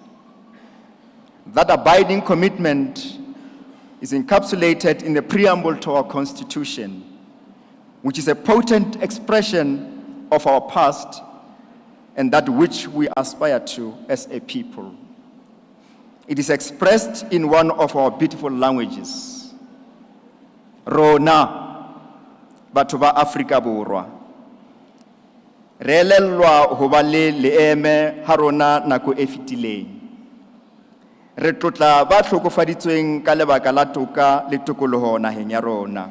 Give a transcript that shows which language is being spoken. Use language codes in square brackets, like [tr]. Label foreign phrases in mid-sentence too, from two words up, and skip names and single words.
[en] That abiding commitment is encapsulated in the preamble to our Constitution, which is a potent expression of our past and that which we aspire to as a people. It is expressed in one of our beautiful languages. [st] Rona, batho ba Afrika Borwa. Re elellwa ho ba le leeme ha rona nako e fetileng. Re tlotla ba hlokofaditsweng ka lebaka la toka le tokoloho naheng ya rona.